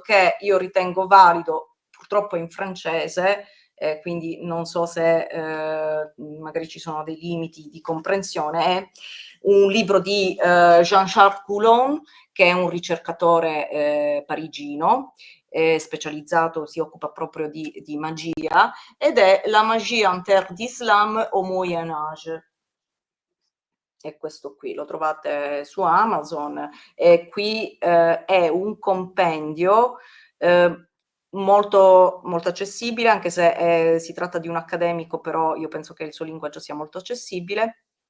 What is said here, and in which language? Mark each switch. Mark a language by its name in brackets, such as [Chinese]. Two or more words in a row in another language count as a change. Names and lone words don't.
[Italian] che io ritengo valido, purtroppo in francese, quindi non so se magari ci sono dei limiti di comprensione, è un libro di Jean-Charles Coulon, che è un ricercatore parigino, specializzato, si occupa proprio di magia, ed è La magie en terre d'Islam au Moyen Âge. È questo qui, lo trovate su Amazon, e qui è un compendio molto, molto accessibile, anche se si tratta di un accademico, però io penso che il suo linguaggio sia molto accessibile,